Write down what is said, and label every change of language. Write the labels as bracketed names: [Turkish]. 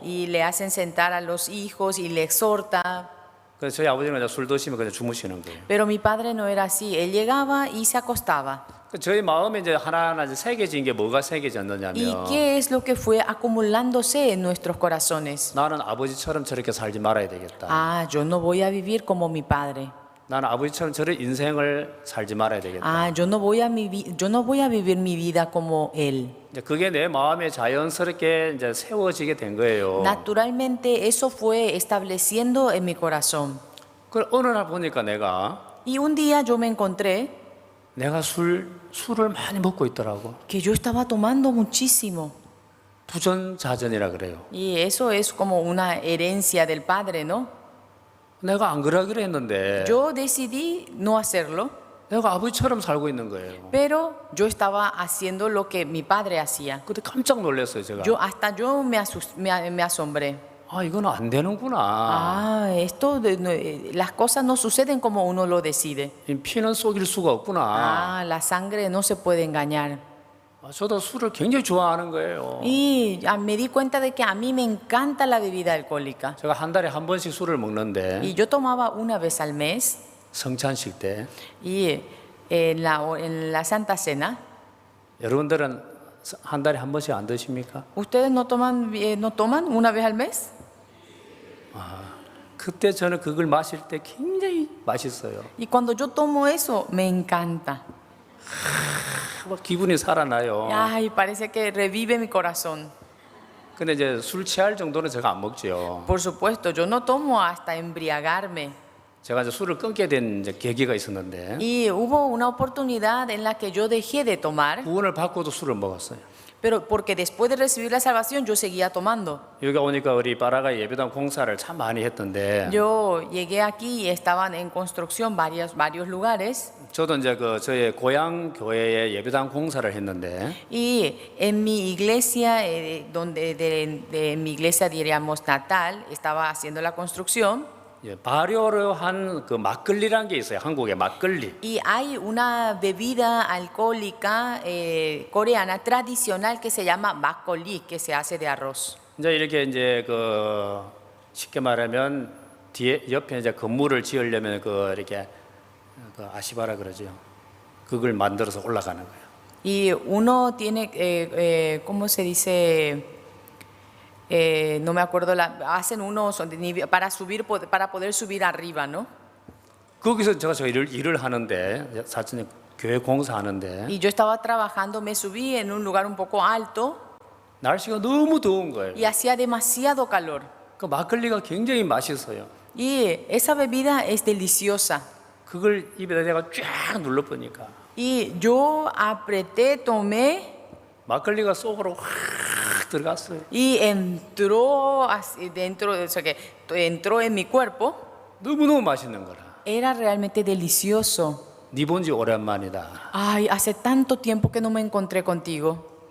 [Spanish] y le hacen sentar a los hijos y le exhorta. [Korean] 그래서 저희 아버지는 이제 술 드시면 그냥 주무시는 거예요. [Spanish] Pero mi padre no era así. Él llegaba y se acostaba. [Korean] 저희 마음에 이제 하나하나 이제 새겨진 게 뭐가 [Spanish] ¿Y [Korean] 새겨졌느냐면 [Spanish] qué es lo que fue acumulándose en nuestros corazones? [Korean] 나는 아버지처럼 저렇게 살지 말아야 되겠다. [Spanish] Ah, yo no voy a vivir como mi padre. [Korean] 나는 아버지처럼 저런 인생을 살지 말아야 되겠다. [Spanish] Ah, yo no voy a vivir mi vida como él. [Korean] 이제 그게 내 마음에 자연스럽게 이제 세워지게 된 거예요. [Spanish] Naturalmente eso fue estableciendo en mi corazón. [Korean] 그 어느 날 보니까 내가 [Spanish] Y un día yo me encontré [Korean] 내가 술을 많이 먹고 있더라고. [Spanish] que yo estaba tomando muchísimo. [Korean] 부전자전이라 그래요. [Spanish] Y eso es como una herencia del padre, ¿no? [Korean] 내가 안 그러기로 했는데 [Spanish] Yo decidí no hacerlo, [Korean] 내가 아버지처럼 살고 있는 거예요. [Spanish] pero yo estaba haciendo lo que mi padre hacía. [Korean] 그때 깜짝 놀랐어요, 제가. [Spanish] Hasta yo me asombré. [Korean] 이거는 안 되는구나. [Spanish] Ah, las cosas no suceden como uno lo decide. [Korean] 이 피는 속일 수가 없구나. [Spanish] Ah, la sangre no se puede engañar. [Korean] 저도 술을 굉장히 좋아하는 거예요. [Spanish] Y me di cuenta de que a mí me encanta la bebida alcohólica. [Korean] 제가 한 달에 한 번씩 술을 먹는데 [Spanish] Y yo tomaba una vez al mes [Korean] 성찬식 때 [Spanish] y en la Santa Cena. [Korean] 여러분들은 한 달에 한 번씩 안 드십니까? [Spanish] ¿Ustedes no toman una vez al mes? [Korean] 그때 저는 그걸 마실 때 굉장히 맛있어요. [Spanish] Y cuando yo tomo eso, me encanta. [Korean] 막 기분이 살아나요. [Spanish] Ay, parece que revive mi corazón. [Korean] 근데 이제 술 취할 정도는 제가 안 먹죠. [Spanish] Por supuesto, yo no tomo hasta embriagarme. [Korean] 제가 이제 술을 끊게 된 이제 계기가 있었는데 [Spanish] Y hubo una oportunidad en la que yo dejé de tomar, [Korean] 구원을 받고도 술을 먹었어요. [Spanish] pero porque después de recibir la salvación yo seguía tomando. [Korean] 여기 오니까 우리 바라가 예배당 공사를 참 많이 했던데 [Spanish] Yo llegué aquí y estaban en construcción varios lugares. [Korean] 저도 이제 그 저의 고향 교회에 예배당 공사를 했는데 [Spanish] Y en mi iglesia, en mi iglesia diríamos natal, estaba haciendo la construcción. [Korean] 발효를 한 그 막걸리라는 게 있어요. 한국에 막걸리. [Spanish] Y hay una bebida alcohólica coreana tradicional que se llama makgeolli, que se hace de arroz. [Korean] 이제 이렇게 이제 그 쉽게 말하면 뒤에 옆에 이제 건물을 지으려면 그 이렇게 그 아시바라 그러죠. 그걸 만들어서 올라가는 거예요. [Spanish] Y uno tiene, ¿cómo se dice? No me acuerdo, hacen unos para poder subir arriba, ¿no? [Korean] 거기서 제가 저 일을 하는데 사실 교회 공사하는데 [Spanish] Y yo estaba trabajando, me subí en un lugar un poco alto [Korean] 날씨가 너무 더운 거예요. [Spanish] y hacía demasiado calor. [Korean] 그 막걸리가 굉장히 맛있어요. [Spanish] Y esa bebida es deliciosa. [Korean] 그걸 입에다 내가 쫙 눌러 보니까 [Spanish] Y yo apreté, tomé [Korean] 막걸리가 속으로 확 들어갔어요. [Spanish] y entró dentro, o sea, que entró en mi cuerpo. [Korean] 너무너무 맛있는 거라. [Spanish] Era realmente delicioso. [Korean] 네 본지 오랜만이다. [Spanish] Ay, hace tanto tiempo que no me encontré contigo.